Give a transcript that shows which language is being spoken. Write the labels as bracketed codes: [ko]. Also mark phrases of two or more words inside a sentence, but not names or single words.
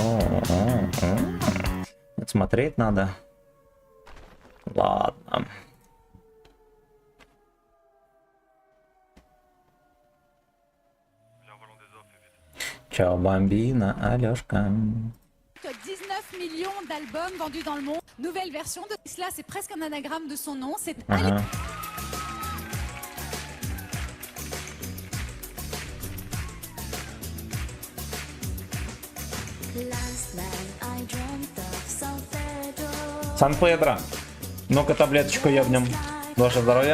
[ru] Это смотреть надо. Ладно. Чао Бамбино, Алёшка. [fr] 19 millions d'albums vendus dans le monde. Nouvelle version de Tesla, c'est presque un anagramme de son nom. C'est [ru] Ага. Сан-Педро. Ну-ка таблеточку ебнем. Ваше здоровье.